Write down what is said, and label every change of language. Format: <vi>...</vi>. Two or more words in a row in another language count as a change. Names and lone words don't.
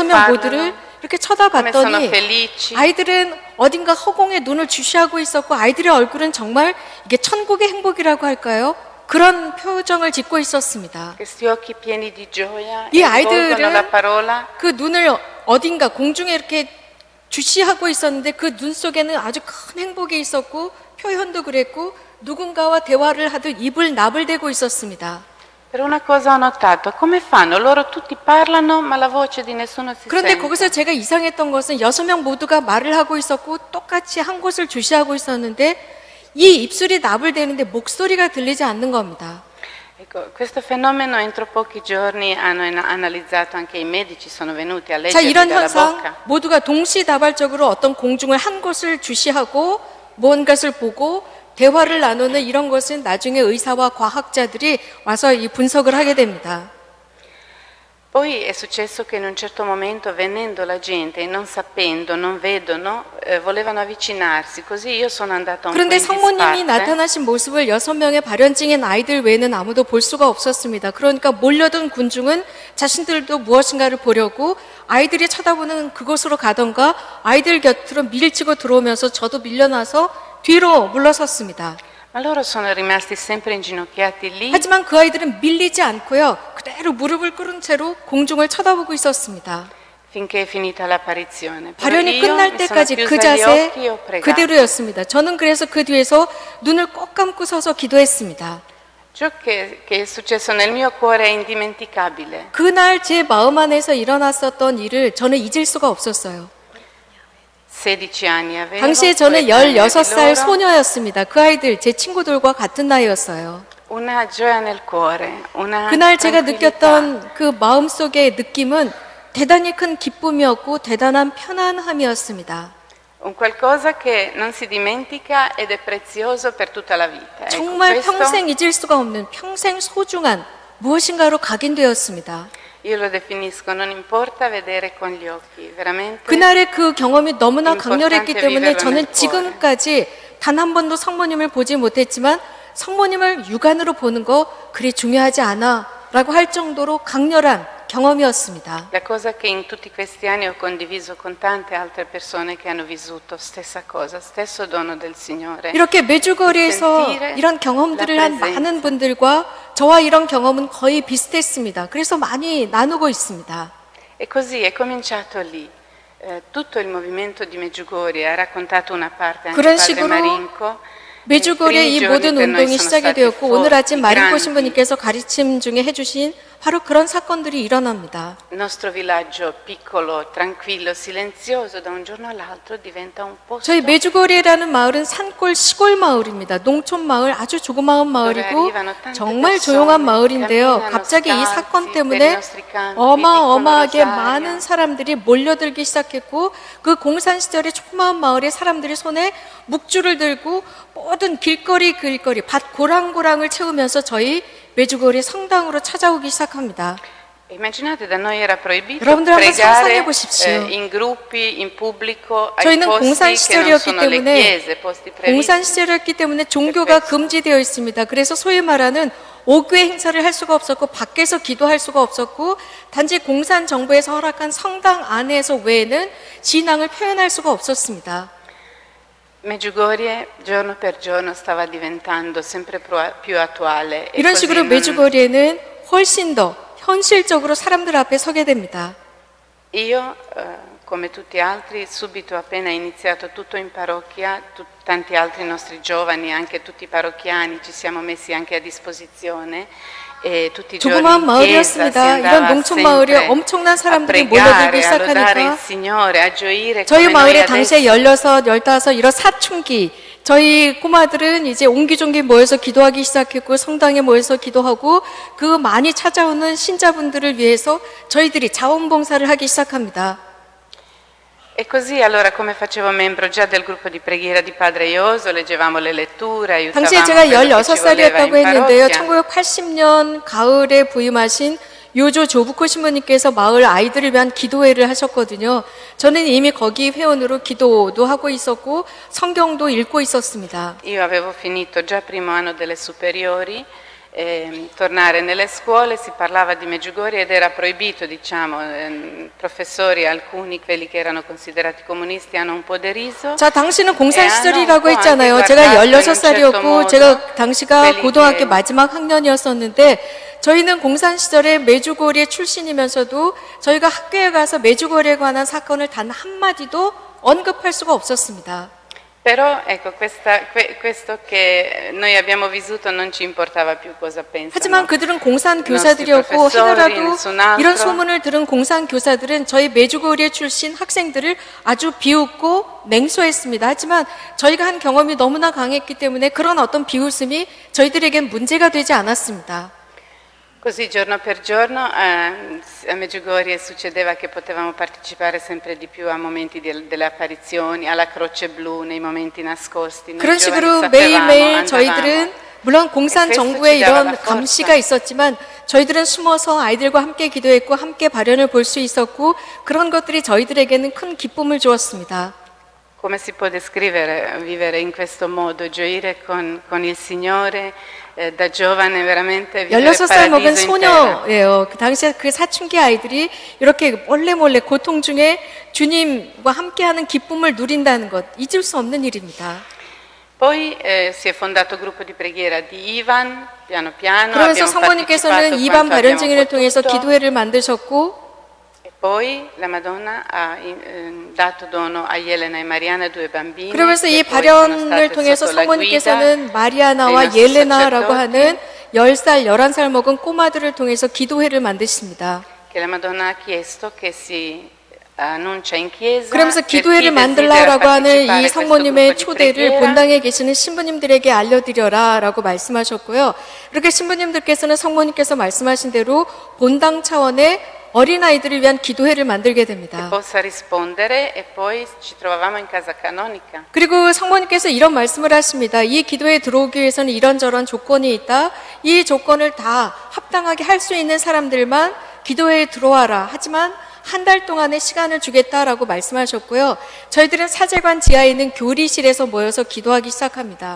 <ko>6명</ko> <it>parlano,</it> <ko>모두를 이렇게</ko> <it>come sono</it> <ko>쳐다봤더니</ko> <it>felici.</it> <ko>아이들은 어딘가 허공에 눈을 주시하고 있었고 아이들의 얼굴은 정말 이게 천국의 행복이라고 할까요? 그런 표정을 짓고 있었습니다.</ko> <it>Questi occhi pieni di gioia</it> <ko>이</ko> <it>e rivolgono</it> <ko>아이들은</ko> <it>la parola.</it> <ko>그 눈을 어딘가 공중에 이렇게 주시하고 있었는데 그 눈 속에는 아주 큰 행복이 있었고 표현도 그랬고 누군가와 대화를 하듯 입을 나불대고 있었습니다.</ko> <it>Per una cosa ho notato, come fanno? Loro tutti parlano ma la voce di nessuno si</it> <ko>그런데</ko> <it>sente.</it> <ko>거기서 제가 이상했던 것은 6명 모두가 말을 하고 있었고 똑같이 한 곳을 주시하고 있었는데 이 입술이 나불대는데 목소리가 들리지 않는 겁니다.</ko> <it>Ecco, questo fenomeno entro pochi giorni hanno analizzato anche i medici, sono venuti a</it> <ko>자,</ko> <it>leggerli</it> <ko>이런</ko> <it>dalla</it> <ko>현상</ko> <it>bocca.</it> <ko>모두가 동시다발적으로 어떤 공중을 한 곳을 주시하고 무언가를 보고 대화를 나누는 이런 것은 나중에 의사와 과학자들이 와서 이 분석을 하게 됩니다.</ko> <it>Poi è successo che in un certo momento, venendo la gente e non sapendo, non vedono, volevano avvicinarsi. Così io sono andata un po'</it> <ko>그런데</ko> <it>in</it> <ko>성모님이</ko> <it>disparte.</it> <ko>나타나신 모습을 6명의 발현증인 아이들 외에는 아무도 볼 수가 없었습니다. 그러니까 몰려든 군중은 자신들도 무엇인가를 보려고 아이들이 쳐다보는 그곳으로 가던가 아이들 곁으로 밀치고 들어오면서 저도 밀려나서 뒤로 물러섰습니다.</ko> <it>Ma loro sono rimasti sempre inginocchiati lì.</it> <ko>하지만 그 아이들은 밀리지 않고요. 그대로 무릎을 꿇은 채로 공중을 쳐다보고 있었습니다.</ko> <it>Finché è finita l'apparizione. Però</it> <ko>발현이</ko> <it>io</it> <ko>끝날</ko> <it>mi sono</it> <ko>때까지 그</ko> <it>chiusa gli</it> <ko>자세</ko> <it>occhi e ho pregato.</it> <ko>그대로였습니다. 저는 그래서 그 뒤에서 눈을 꼭 감고 서서 기도했습니다.</ko> <it>Ciò che è successo nel mio cuore è indimenticabile.</it> <ko>그날 제 마음 안에서 일어났었던 일을 저는 잊을 수가 없었어요.</ko> <it>16 anni avevo.</it> <ko>당시에 저는 13 16살</ko> <it>anni di loro.</it> <ko>소녀였습니다. 그 아이들 제 친구들과 같은 나이였어요.</ko> <it>Una gioia nel cuore, una</it> <ko>그날 제가</ko> <it>tranquillità.</it> <ko>느꼈던 그 마음속의 느낌은 대단히 큰 기쁨이었고 대단한 편안함이었습니다.</ko> <it>Un qualcosa che non si dimentica ed è prezioso per tutta la vita. Ecco,</it> <ko>정말</ko> <it>questo</it> <ko>평생 잊을 수가 없는 평생 소중한 무엇인가로 각인되었습니다.</ko> <it>io lo definisco, non importa vedere con gli occhi, veramente.</it> <ko>그날의 그 경험이 너무나 강렬했기</ko> <it>importante</it> <ko>때문에</ko> <it>viverlo</it> <ko>저는</ko> <it>nel cuore.</it> <ko>지금까지 단 한 번도 성모님을 보지 못했지만 성모님을 육안으로 보는 거 그리 중요하지 않아 라고 할 정도로 강렬한 경험이었습니다.</ko> <it>La cosa che in tutti questi anni ho condiviso con tante altre persone che hanno vissuto stessa cosa, stesso dono del Signore.</it> <ko>이렇게 메주거리에서</ko> <it>sentire</it> <ko>이런 경험들을</ko> <it>la</it> <ko>한</ko> <it>presenza.</it> <ko>많은 분들과 저와 이런 경험은 거의 비슷했습니다. 그래서 많이 나누고 있습니다.</ko> <it>E così è cominciato lì. Tutto il movimento di Medjugorje ha raccontato una parte anche</it> <ko>그런</ko> <it>padre</it> <ko>식으로 Marinko. 메주거리의 이 모든 운동이 시작이 되었고 오늘 아침 마린코 신부님께서 가르침 중에 해주신 바로 그런 사건들이 일어납니다.</ko> <it>Il nostro villaggio piccolo, tranquillo, silenzioso, da un giorno all'altro diventa un posto.</it> <ko>저희 메주거리라는 마을은 산골 시골 마을입니다. 농촌 마을, 아주 조그마한 마을이고 정말 조용한 마을인데요. 갑자기 이 사건 때문에 어마어마하게 많은 사람들이 몰려들기 시작했고 그 공산 시절의 조그마한 마을의 사람들이 손에 묵주를 들고 모든 길거리 밭 고랑고랑을 채우면서 저희 메주거리 성당으로 찾아오기 시작합니다.</ko> <it>Immaginate, da noi era proibito</it> <ko>여러분들 한번</ko> <it>pregare</it> <ko>상상해 보십시오.</ko> <it>in gruppi, in pubblico, ai</it> <ko>저희는</ko> <it>posti</it> <ko>공산</ko> <it>che non</it> <ko>시절이었기</ko> <it>sono le</it> <ko>때문에</ko> <it>chiese, posti previsti.</it> <ko>공산 시절이었기 때문에 종교가 금지되어 있습니다. 그래서 소위 말하는 오교회 행사를 할 수가 없었고 밖에서 기도할 수가 없었고 단지 공산 정부에서 허락한 성당 안에서 외에는 신앙을 표현할 수가 없었습니다.</ko> <it>Medjugorje giorno per giorno stava diventando sempre più attuale. E</it> <ko>이런</ko> <it>così</it> <ko>식으로</ko> <it>non-</it> <ko>메주거리에는 훨씬 더 현실적으로 사람들 앞에 서게 됩니다.</ko> <it>Io, come tutti altri, subito appena iniziato tutto in parrocchia, tanti altri nostri giovani, anche tutti i parrocchiani, ci siamo messi anche a disposizione. E tutti i giorni</it> <ko>조그마한</ko> <it>in chiesa si</it> <ko>마을이었습니다.</ko> <it>andava</it> <ko>이런 농촌 마을에</ko> <it>sempre</it> <ko>엄청난</ko> <it>a</it> <ko>사람들이 몰려들기</ko> <it>pregare, a lodare il</it> <ko>시작하니까</ko> <it>Signore, a gioire</it> <ko>저희</ko> <it>come noi</it> <ko>마을에</ko> <it>adesso.</it> <ko>당시에 16, 15 이런 사춘기 저희 꼬마들은 이제 옹기종기 모여서 기도하기 시작했고 성당에 모여서 기도하고 그 많이 찾아오는 신자분들을 위해서 저희들이 자원봉사를 하기 시작합니다.</ko> <it>E così allora come facevo membro già del gruppo di preghiera di Padre Ioso, leggevamo le letture, aiutavamo</it> <ko>당시에 제가</ko> <it>quello che ci voleva</it> <ko>16살이었다고</ko> <it>in</it> <ko>했는데요.</ko> <it>parrocchia.</it> <ko>1980년 가을에 부임하신 요조 조부코 신부님께서 마을 아이들을 위한 기도회를 하셨거든요. 저는 이미 거기 회원으로 기도도 하고 있었고 성경도 읽고 있었습니다.</ko> <it>Io avevo finito già primo anno delle superiori, tornare nelle scuole, si parlava di Medjugorje ed era proibito, diciamo, professori, alcuni, quelli che erano considerati comunisti, hanno un po' deriso.</it> <ko>자, 당시는 공산 에, 시절이라고 한번 했잖아요. 한번 제가</ko> <it>guardato in un</it> <ko>16살이었고</ko> <it>certo modo</it> <ko>제가 당시가</ko> <it>quelli</it> <ko>고등학교</ko> <it>che-</it> <ko>마지막 학년이었었는데 저희는 공산 시절에 메주거리의 출신이면서도 저희가 학교에 가서 메주거리에 관한 사건을 단 한마디도 언급할 수가 없었습니다.</ko> <it>Però ecco, questo che noi abbiamo vissuto non ci importava più cosa pensano.</it> <ko>하지만 그들은 공산</ko> <it>nostri</it> <ko>교사들이었고</ko> <it>professori,</it> <ko>하더라도</ko> <it>nessun altro.</it> <ko>이런 소문을 들은 공산 교사들은 저희 메주거리에 출신 학생들을 아주 비웃고 냉소했습니다. 하지만 저희가 한 경험이 너무나 강했기 때문에 그런 어떤 비웃음이 저희들에겐 문제가 되지 않았습니다.</ko> <it>Così giorno per giorno a Medjugorje succedeva che potevamo partecipare sempre di più a momenti delle apparizioni, alla Croce Blu, nei momenti nascosti. Noi</it> <ko>그런</ko> <it>giovani</it> <ko>식으로</ko> <it>sapevamo,</it> <ko>매일매일</ko> <it>andavamo.</it> <ko>저희들은 물론 공산</ko> <it>questo</it> <ko>정부의</ko> <it>ci dava</it> <ko>이런</ko> <it>la forza.</it> <ko>감시가 있었지만 저희들은 숨어서 아이들과 함께 기도했고 함께 발연을 볼 수 있었고 그런 것들이 저희들에게는 큰 기쁨을 주었습니다.</ko> <it>Come si può descrivere vivere in questo modo, gioire con il Signore da giovane veramente vivere</it> <ko>16살 먹은</ko> <it>paradiso in terra.</it> <ko>소녀예요. 그 당시에 그 사춘기 아이들이 이렇게 몰래 고통 중에 주님과 함께하는 기쁨을 누린다는 것 잊을 수 없는 일입니다.</ko> <it>Poi si è fondato il gruppo di preghiera di Ivan, piano piano</it> <ko>그러면서</ko> <it>abbiamo</it> <ko>성모님께서는</ko> <it>partecipato</it> <ko>이반</ko> <it>quanto abbiamo</it> <ko>발연증인을 통해서</ko> <it>potuto.</it> <ko>기도회를 만드셨고</ko> <it>E poi la Madonna ha dato dono a Elena e Mariana due bambini.</it> <ko>그러면서 이</ko> <it>che poi sono</it> <ko>발연을</ko> <it>state</it> <ko>통해서</ko> <it>sotto la</it> <ko>성모님께서는 마리아나와</ko> <it>nostri</it> <ko>옐레나라고</ko> <it>sacerdoti.</it> <ko>하는 10살, 11살 먹은 꼬마들을 통해서 기도회를 만드십니다.</ko> <it>Che la Madonna ha chiesto che si annuncia in chiesa.</it> <ko>그러면서</ko> <it>per chi</it> <ko>기도회를</ko> <it>desidera</it> <ko>만들라라고 하는</ko> <it>partecipare</it> <ko>이</ko> <it>a questo</it> <ko>성모님의</ko> <it>gruppo di</it> <ko>초대를</ko> <it>preghiera.</it> <ko>본당에 계시는 신부님들에게 알려드려라 라고 말씀하셨고요. 이렇게 신부님들께서는 성모님께서 말씀하신 대로 본당 차원의 어린아이들을 위한 기도회를 만들게 됩니다.</ko> <it>Possa rispondere e poi ci trovavamo in casa canonica.</it> <ko>그리고 성모님께서 이런 말씀을 하십니다. 이 기도에 들어오기 위해서는 이런저런 조건이 있다. 이 조건을 다 합당하게 할 수 있는 사람들만 기도회에 들어와라. 하지만 한 달 동안의 시간을 주겠다라고 말씀하셨고요. 저희들은 사제관 지하에 있는 교리실에서 모여서 기도하기 시작합니다.</ko>